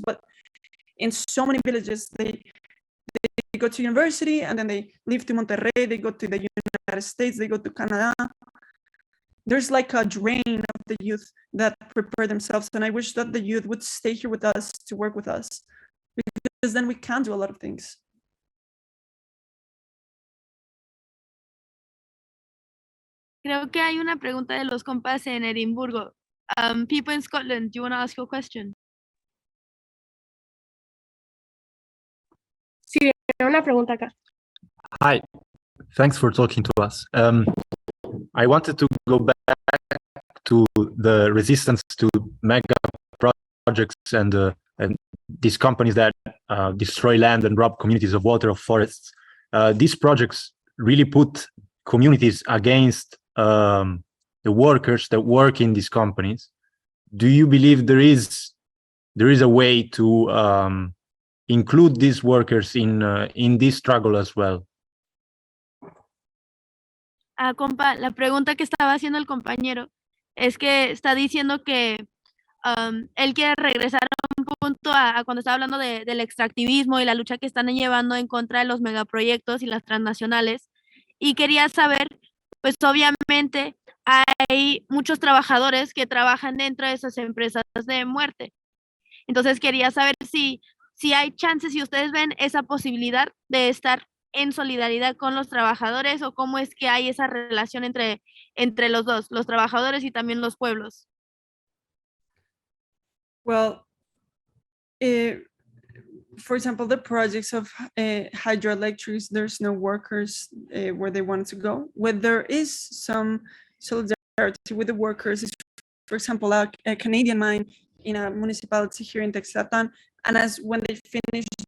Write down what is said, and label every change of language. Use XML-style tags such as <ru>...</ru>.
<en>But in so many villages, they go to university and then they leave to Monterrey. They go to the United States. They go to Canada. There's like a drain of the youth that prepare themselves, and I wish that the youth would stay here with us to work with us, because then we can do a lot of things.</en> <es>Creo que hay una pregunta de los compas en Edimburgo.</es> <en>People in Scotland, do you want to ask your question?</en> <es>Sí, una pregunta acá.</es> <en>Hi, thanks for talking to us. I wanted to go back to the resistance to mega projects and these companies that destroy land and rob communities of water, of forests. These projects really put communities against the workers that work in these companies. Do you believe there is a way to include these workers in this struggle as well?</en> <es>Compa, la pregunta que estaba haciendo el compañero es que está diciendo que él quiere regresar a un punto a cuando estaba hablando del extractivismo y la lucha que están llevando en contra de los megaproyectos y las transnacionales, y quería saber, pues obviamente hay muchos trabajadores que trabajan dentro de esas empresas de muerte. Entonces quería saber si hay chances, si ustedes ven esa posibilidad de estar en solidaridad con los trabajadores, o cómo es que hay esa relación entre los dos, los trabajadores y también los pueblos.</es> <en>Well, for example, the projects of hydroelectrics, there's no workers where they want to go. Where there is some solidarity with the workers is, for example, a Canadian mine in a municipality here in Texatan, and as when they finish</en>